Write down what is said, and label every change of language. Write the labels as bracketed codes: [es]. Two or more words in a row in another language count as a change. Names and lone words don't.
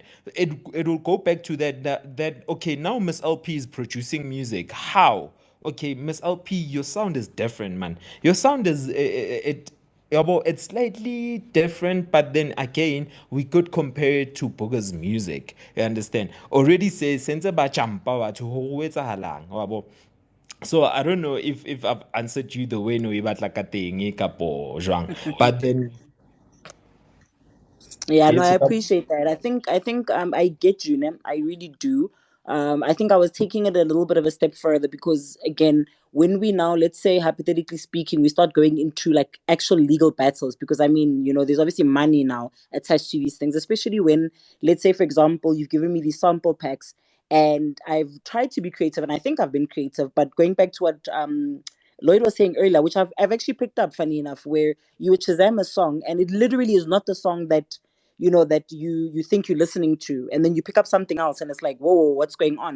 [en] It will go back to that okay, now Miss LP is producing music. How? Okay, Miss LP, your sound is different, man. Your sound is it. Yeah, well, it's slightly different, but then again, we could compare it to Boga's music. You understand? Already says sense [st] ba champa to ho etsahalang. Wabo. [en] So I don't know if I've answered you the way [st] no ibatla ka teng kapo jwang. [en] But then Yeah, no, I yes, appreciate that. I think I get you, Nem. I really do. I think I was taking it a little bit of a step further because again, when we now, let's say hypothetically speaking, we start going into like actual legal battles, because I mean, there's obviously money now attached to these things, especially when, let's say for example, you've given me these sample packs and I've tried to be creative and I think I've been creative, but going back to what Lloyd was saying earlier, which I've actually picked up, funny enough, where you would Shazam a song and it literally is not the song that that you think you're listening to, and then you pick up something else and it's like, whoa, what's going on?